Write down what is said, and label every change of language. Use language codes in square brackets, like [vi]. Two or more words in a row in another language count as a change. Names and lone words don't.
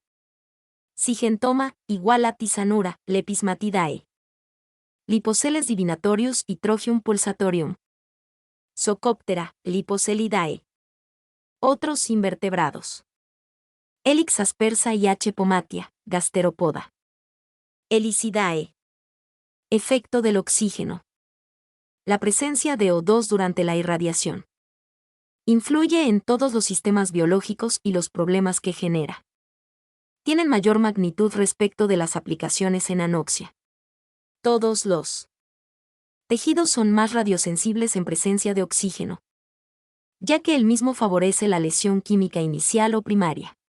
[es] Sigentoma, igual a tisanura, Lepismatidae. Lipoceles divinatorius y Trochium pulsatorium. Socoptera, Liposelidae. Otros invertebrados. Helix aspersa y H. pomatia, Gasteropoda. Helicidae. Efecto del oxígeno. La presencia de O2 durante la irradiación. Influye en todos los sistemas biológicos y los problemas que genera. Tienen mayor magnitud respecto de las aplicaciones en anoxia. Todos los tejidos son más radiosensibles en presencia de oxígeno, ya que el mismo favorece la lesión química inicial o primaria.